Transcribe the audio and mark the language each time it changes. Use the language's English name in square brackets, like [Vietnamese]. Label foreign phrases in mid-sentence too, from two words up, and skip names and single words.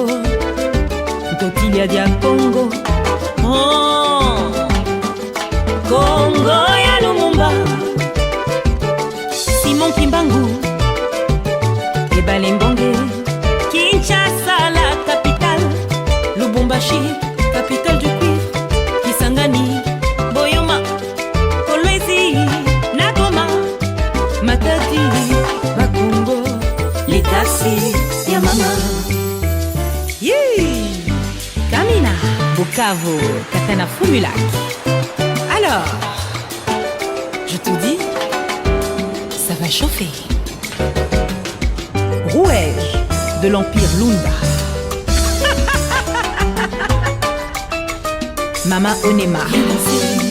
[Kongo] Ntotilia dia Congo! Oh! [Lingala] Congo ya Lumumba! Simon Kimbangu! Ebale Mbonge! [French] Kinshasa la capitale! Lubumbashi, capitale du cuivre! [Lingala] Kisangani! Boyoma! Kolwezi! Nagoma! Matadi! Bakongo! Litasi! Yamama! Yee! Kamina! Bukavu! Katana Fumulak! [French] Alors, je te dis, ça va chauffer. Rouège de l'Empire Lunda. Mama Onema. Viens danser.